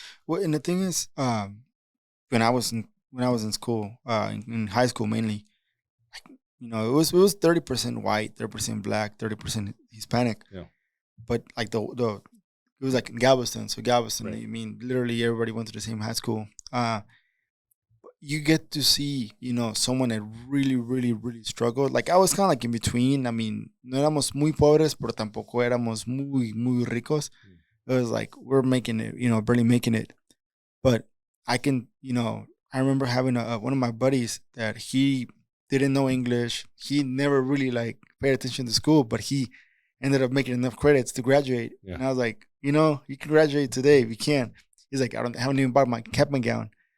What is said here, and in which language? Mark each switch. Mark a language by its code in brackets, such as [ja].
[en] Well, and the thing is, when I was in school, in high school mainly, you know, it was 30% white, 30% black, 30% Hispanic. Yeah. But like the it was like in Galveston. So Galveston, Right. I mean, literally everybody went to the same high school. You get to see, you know, someone that really, really, really struggled. Like I was kind of like in between. [es] I mean, no éramos muy pobres, pero tampoco éramos muy, muy ricos. [en] It was like we're making it, you know, barely making it. But I can, you know, I remember having one of my buddies that he didn't know English. He never really like paid attention to school, but he ended up making enough credits to graduate. Yeah. And I was like, you know, you can graduate today if you can. He's like, I haven't even bought my cap and gown.